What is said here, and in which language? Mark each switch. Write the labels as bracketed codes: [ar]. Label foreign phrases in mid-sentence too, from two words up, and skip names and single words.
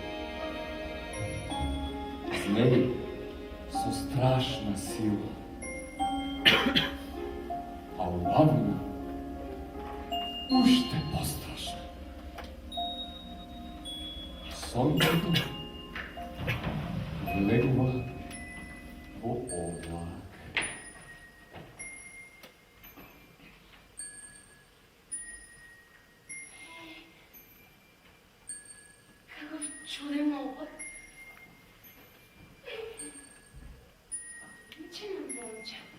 [mk] Змеј со страшна сила, а убавина уште пострашна. Сонцето влегува во облак. [bg] Какъв чуден облак. Личи на момче.